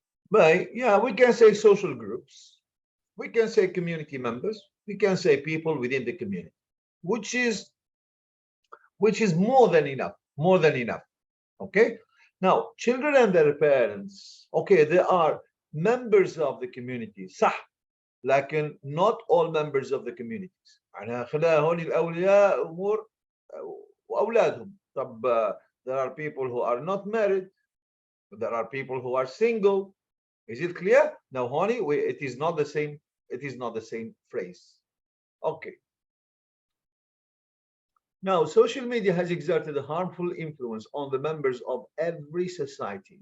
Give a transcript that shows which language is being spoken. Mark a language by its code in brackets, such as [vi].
[en] But yeah, we can say social groups, we can say community members, we can say people within the community, which is more than enough, more than enough. Okay. Now, children and their parents, okay, they are members of the community, [ar] صح, لكن [en] not all members of the communities. [ar] أنا خلال هون الأولياء أمور وأولادهم. طب [en] there are people who are not married, there are people who are single. Is it clear? Now, honey, it is not the same. It is not the same phrase. Okay. Now, social media has exerted a harmful influence on the members of every society.